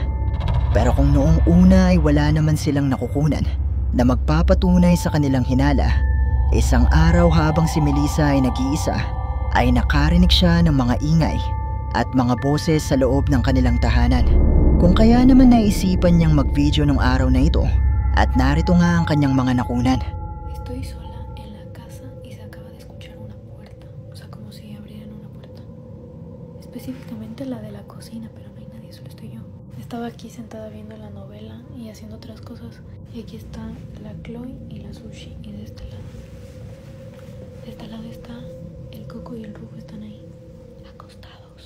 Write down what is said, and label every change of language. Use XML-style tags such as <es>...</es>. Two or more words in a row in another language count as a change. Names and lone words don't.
<tl>Pero kung noong una ay wala naman silang nakukunan na magpapatunay sa kanilang hinala, isang araw habang si Melissa ay nag-iisa ay nakarinig siya ng mga ingay at mga boses sa loob ng kanilang tahanan. Kung kaya naman naisipan niyang mag-video nung araw na ito at narito nga ang kanyang mga nakunan.</tl> <es>Estoy sola en la casa y se acaba de escuchar una puerta, o sea, como si abrieran una puerta. Específicamente la de la cocina, pero no hay nadie, solo estoy yo. Estaba aquí sentada viendo la novela y haciendo otras cosas. Y aquí está la Chloe y la Sushi. Y de este lado está el Coco y el Rufo, están ahí, acostados.</es>